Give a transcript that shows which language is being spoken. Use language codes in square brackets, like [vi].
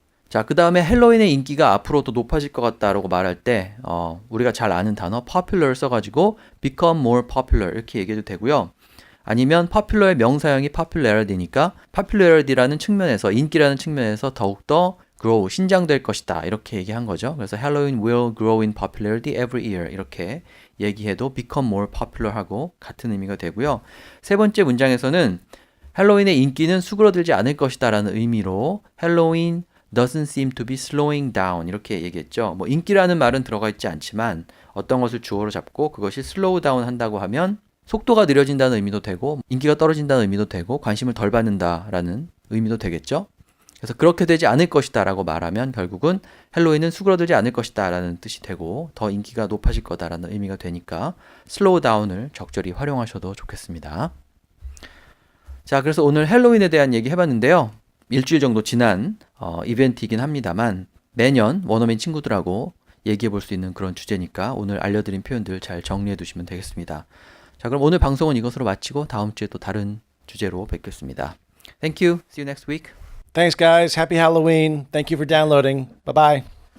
[ko] 자, 그 다음에 헬로윈의 인기가 앞으로 더 높아질 것 같다라고 말할 때 우리가 잘 아는 단어 popular 써가지고 [en] become more popular [ko] 이렇게 얘기해도 되고요. 아니면 popular의 명사형이 popularity니까 popularity라는 측면에서 인기라는 측면에서 더욱더 grow, 신장될 것이다 이렇게 얘기한 거죠. [en] 그래서 Halloween will grow in popularity every year [ko] 이렇게 얘기해도 [en] become more popular [ko] 하고 같은 의미가 되고요. 세 번째 문장에서는 헬로윈의 인기는 수그러들지 않을 것이다 라는 의미로 [en] Halloween doesn't seem to be slowing down [ko] 이렇게 얘기했죠. 뭐 인기라는 말은 들어가 있지 않지만 어떤 것을 주어로 잡고 그것이 [en] slow down [ko] 한다고 하면 속도가 느려진다는 의미도 되고 인기가 떨어진다는 의미도 되고 관심을 덜 받는다라는 의미도 되겠죠. 그래서 그렇게 되지 않을 것이다 라고 말하면 결국은 헬로윈은 수그러들지 않을 것이다 라는 뜻이 되고 더 인기가 높아질 거다라는 의미가 되니까 슬로우 다운을 적절히 활용하셔도 좋겠습니다. 자, 그래서 오늘 헬로윈에 대한 얘기 해봤는데요. 일주일 정도 지난 이벤트이긴 합니다만 매년 원어민 친구들하고 얘기해 볼 수 있는 그런 주제니까 오늘 알려드린 표현들 잘 정리해 두시면 되겠습니다. 자, 그럼 오늘 방송은 이것으로 마치고 다음 주에 또 다른 주제로 뵙겠습니다. [en] Thank you. See you next week. Thanks, guys. Happy Halloween. Thank you for downloading. Bye-bye.